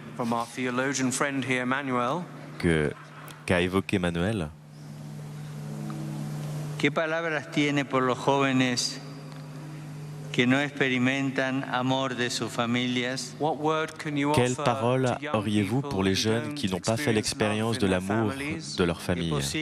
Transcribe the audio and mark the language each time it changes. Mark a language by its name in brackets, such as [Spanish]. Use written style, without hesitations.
[English] From our theologian friend here, Manuel. [French] Qu'a évoqué Manuel. [Spanish] ¿Qué palabras tiene por los jóvenes que no experimentan amor de sus familias? [French] Quelle parole auriez-vous pour les jeunes qui n'ont pas fait l'expérience de l'amour de leur famille?